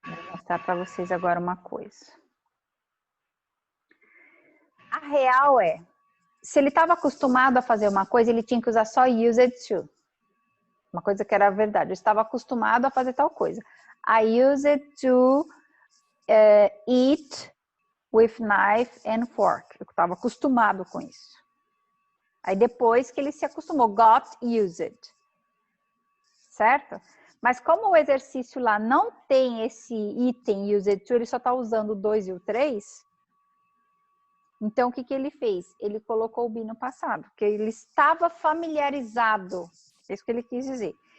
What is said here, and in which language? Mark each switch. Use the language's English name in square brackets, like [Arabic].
[Portuguese] mostrar para vocês agora uma coisa. A real é, se ele estava acostumado a fazer uma coisa, ele tinha que usar só used to. Uma coisa que era verdade. Eu estava acostumado a fazer tal coisa. [English] I used to eat with knife and fork. [Portuguese] Eu estava acostumado com isso. Aí depois que ele se acostumou, [English] got used. [Portuguese] Certo? Mas como o exercício lá não tem esse item used to, ele só está usando o 2 e o 3. Então, o que ele fez? Ele colocou o be no passado, porque ele estava familiarizado. É isso que ele quis dizer.